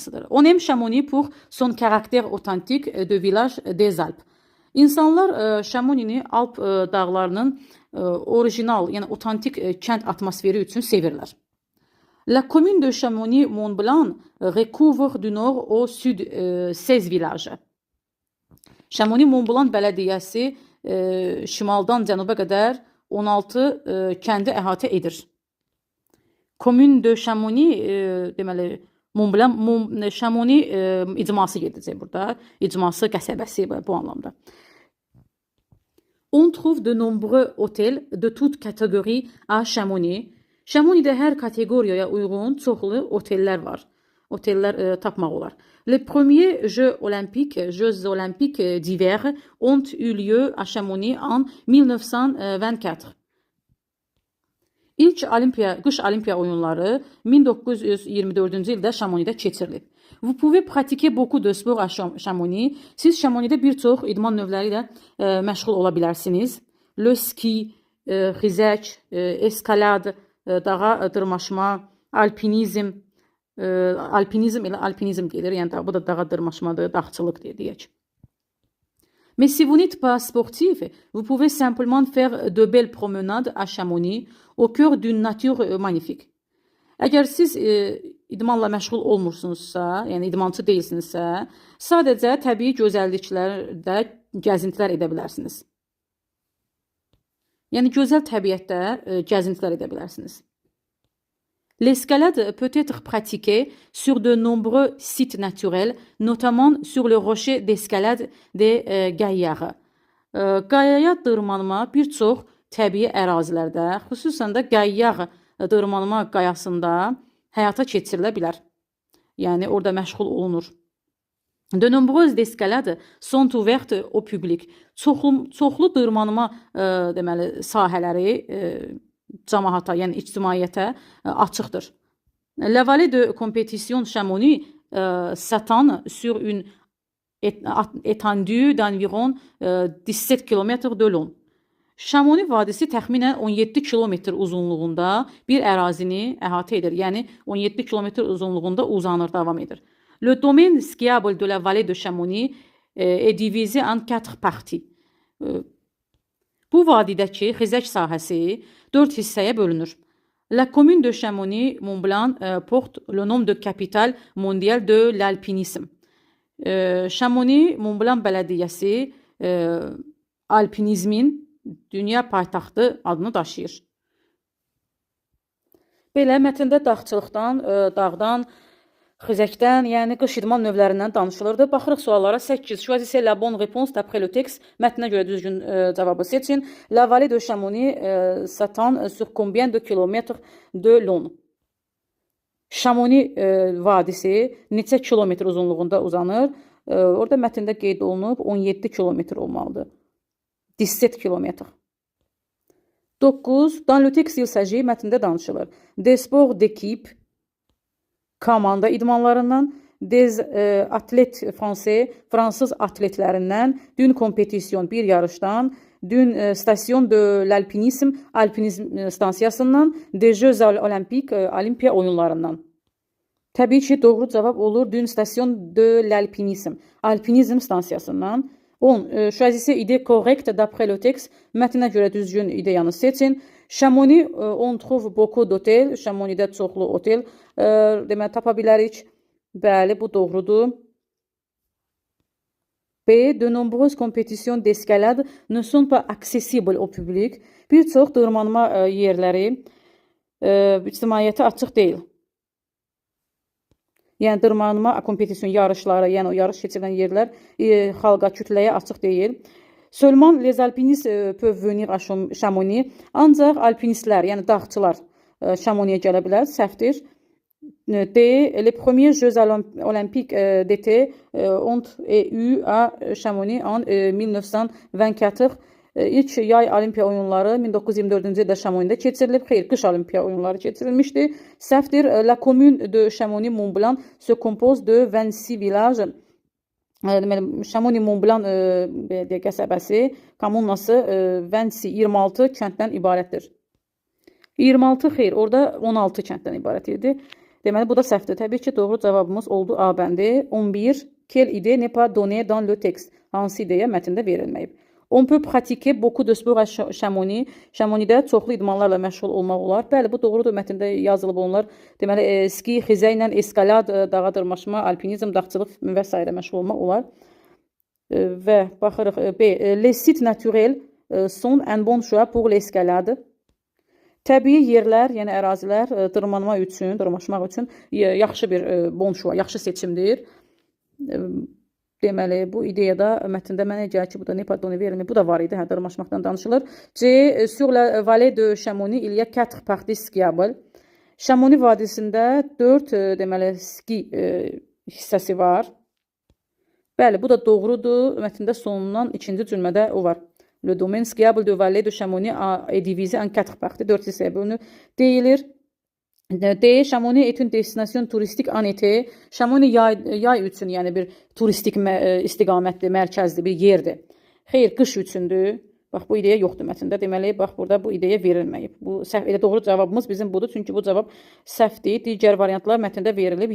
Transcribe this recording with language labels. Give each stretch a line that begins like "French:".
French: On aime Chamonix pour son caractère authentique de village des Alpes.
Azerbaijani: İnsanlar Chamonix'i Alp dağlarının orijinal, yəni otantik kənd atmosferi üçün sevirlər.
French: La commune de Chamonix-Mont-Blanc recouvre du nord au sud 16 villages.
Azerbaijani: Chamonix-Mont-Blanc bələdiyyəsi şimaldan cənuba qədər 16 kəndi əhatə edir.
French: Commune de Chamonix,
Azerbaijani: deməli, Mont-Blanc, Chamonix icması gedəcək burada. İcması qəsəbəsi bu anlamda.
French: On trouve de nombreux hôtels de toutes catégories à Chamonix.
Azerbaijani: Chamonix'də hər kateqoriyaya uyğun çoxlu otellər var. Otellər tapmaq olar.
French: Les premiers Jeux olympiques d'hiver ont eu lieu à Chamonix en 1924.
Azerbaijani: İlk qış olimpiya oyunları 1924-cü ildə Chamonix'də keçirilib.
French: Vous pouvez pratiquer beaucoup de sport à Chamonix.
Azerbaijani: Siz Chamonix'də bir çox idman növləri ilə məşğul ola bilərsiniz.
French: Le ski,
Azerbaijani: xizək,
French: eskalade,
Azerbaijani: dağa dırmaşma,
French: alpinizm.
Azerbaijani: Alpinizm ilə alpinizm gedir. Yəni bu da dağa dırmaşmadır, dağçılıq deyək.
French: Mais si vous n'êtes pas sportif, vous pouvez simplement faire de belles promenades à Chamonix au cœur d'une nature magnifique.
Azerbaijani: Əgər siz idmanla məşğul olmursunuzsa, yəni idmançı deyilsinizsə, sadəcə təbii gözəlliklərdə gəzintilər edə bilərsiniz. Yəni gözəl təbiətdə gəzintilər edə bilərsiniz.
French: L'escalade peut être pratiquée sur de nombreux sites naturels, notamment sur le rocher d'escalade des Gaillards.
Azerbaijani: Qayaya dırmanma bir çox təbii ərazilərdə, xüsusən də Gaillard dırmanma qayasında həyata keçirilə bilər. Yəni orada məşğul olunur.
French: De nombreuses escalades sont ouvertes au public.
Azerbaijani: Çoxlu dırmanma deməli sahələri cəmaata, yəni ictimaiyyətə açıqdır.
French: La vallée de compétition Chamonix s'étend sur une étendue d'environ 17 km de long.
Azerbaijani: Chamonix vadisi təxminən 17 kilometr uzunluğunda bir ərazini əhatə edir. Yəni 17 kilometr uzunluğunda uzanır, davam edir.
French: Le domaine skiable de la vallée de Chamonix est divisé en 4 parties.
Azerbaijani: Bu vadidəki xizək sahəsi 4 hissəyə bölünür.
French: La commune de Chamonix-Mont-Blanc porte le nom de capitale mondiale de l'alpinisme.
Azerbaijani: Chamonix-Mont-Blanc bələdiyyəsi alpinizmin dünya paytaxtı adını daşıyır. Belə mətndə dağçılıqdan, dağdan Xizəkdən, yəni qış idman növlərindən danışılırdı. Baxırıq suallara. 8.
French: Choisissez la bonne réponse d'après le texte.
Azerbaijani: Mətnə görə düzgün cavabı seçin.
French: La vallée de Chamonix s'étend sur combien de kilomètres de long?
Azerbaijani: Chamonix vadisi neçə kilometr uzunluğunda uzanır? Orada mətndə qeyd olunub 17 kilometr olmalıdır. 17 kilometr. 9.
French: Dans le texte il s'agit,
Azerbaijani: mətndə danışılır.
French: Des sports d'équipe,
Azerbaijani: komanda idmanlarından,
French: des atlet français,
Azerbaijani: fransız atletlərindən,
French: d'une compétition,
Azerbaijani: bir yarışdan,
French: d'une station de l'alpinisme,
Azerbaijani: alpinizm stansiyasından,
French: des Jeux olympiques,
Azerbaijani: olimpiya oyunlarından. Təbii ki, doğru cavab olur
French: d'une station de l'alpinisme,
Azerbaijani: alpinizm stansiyasından. 10.
French: Choisissez idée correcte d'après le texte.
Azerbaijani: Mətnə görə düzgün ideyanı seçin.
French: Chamonix, on trouve beaucoup d'hôtel.
Azerbaijani: Chamonixdə çoxlu otel deməli tapa bilərik. Bəli, bu doğrudur. B.
French: De nombreuses compétitions d'escalade ne sont pas accessibles au public.
Azerbaijani: Bir çox dırmanma yerləri ictimaiyyətə açıq deyil. Yəni dırmanma kompetisyon yarışları, yəni o yarış keçirilən yerlər xalqa, kütləyə açıq deyil.
French: Seulement les alpinistes peuvent venir à Chamonix.
Azerbaijani: Ancaq alpinistlər, yəni dağçılar Chamonixə gələ bilər. Səhvdir. D.
French: Les premiers Jeux olympiques d'été ont eu à Chamonix en 1924.
Azerbaijani: İlk yay olimpiya oyunları 1924-cü ildə Chamonixdə keçirilib. Xeyr, qış olimpiya oyunları keçirilmişdi. Səhvdir.
French: La commune de Chamonix-Mont-Blanc se compose de 26 villages.
Azerbaijani: Deməli, Chamonix-Mont-Blanc qəsəbəsi, kommunası 26 kənddən ibarətdir. 26 xeyr, orada 16 kənddən ibarət idi. Deməli, bu da səhvdir. Təbii ki, doğru cavabımız oldu A bəndi. 11.
French: Quelle idée n'est pas donnée dans le texte?
Azerbaijani: Hansı ideya mətndə verilməyib?
French: On peut pratiquer beaucoup de sport à Chamonix.
Azerbaijani: Chamonixdə çoxlu idmanlarla məşğul olmaq olar. Bəli, bu doğrudur. Mətndə yazılıb onlar. Deməli,
French: ski,
Azerbaijani: xizəklə,
French: eskalad,
Azerbaijani: dağa dırmaşma, alpinizm, dağçılıq və s. məşğul olmaq olar. Və baxırıq B.
French: Les sites naturels sont un bon choix pour l'escalade.
Azerbaijani: Təbii yerlər, yəni ərazilər dırmanma üçün, dırmaşmaq üçün yaxşı bir
French: bon choix,
Azerbaijani: yaxşı seçimdir. Deməli, bu ideyada mətndə mənə gəlir ki, bu da
French: ne pardon
Azerbaijani: verilmir. Bu da var idi, hə, dırmaşmaqdan danışılır. C.
French: Sur la vallée de Chamonix, il y a 4 parties skiables.
Azerbaijani: Chamonix vadisində 4 deməli ski hissəsi var. Bəli, bu da doğrudur. Mətndə sonundan ikinci cümlədə o var.
French: Le domaine skiable de vallée de Chamonix est divisé en 4 parties.
Azerbaijani: 4 hissəyə bölünür deyilir. D.
French: Chamonix est une destination touristique en été.
Azerbaijani: Chamonix yay üçün, yəni bir turistik istiqamətli, mərkəzli bir yerdir. Xeyr, qış üçündür. Bax, bu ideya yoxdur mətndə. Deməli, bax, burada bu ideya verilməyib. Bu səhv, elə doğru cavabımız bizim budur. Çünki bu cavab səhvdir. Digər variantlar mətndə verilib.